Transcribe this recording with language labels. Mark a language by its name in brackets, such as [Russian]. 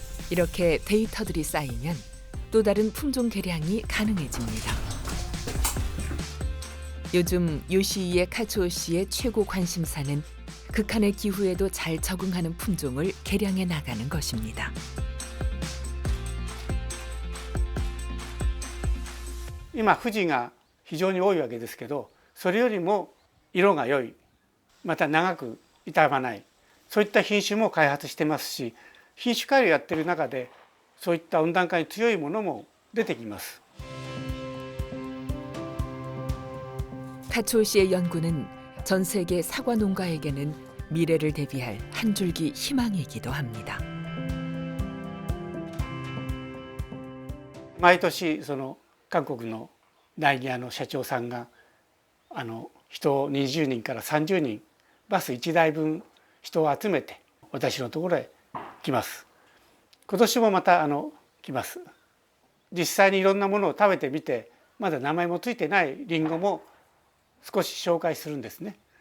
[Korean] 이렇게 데이터들이 쌓이면 또 다른 품종 개량이 가능해집니다. 요즘 요시이에 카츠오 씨의 최고 관심사는 극한의 기후에도 잘 적응하는 품종을 개량해 나가는 것입니다. [Japanese] 今富士が非常に多いわけですけど、それよりも色が良い、また長く傷まない、そういった品種も開発してますし、品種改良やってる中でそういった温暖化に強いものも出てきます。 [Korean] 카츠오 씨의 연구는 전 세계 사과 농가에게는 미래를 대비할 한 줄기 희망이기도 합니다. [Japanese] 毎年韓国の苗木屋の社長さんが人20人から30人バス1台分人を集めて私のところへ来ます。今年もまた来ます。実際にいろんなものを食べてみてまだ名前もついてないリンゴも少し紹介するんですね。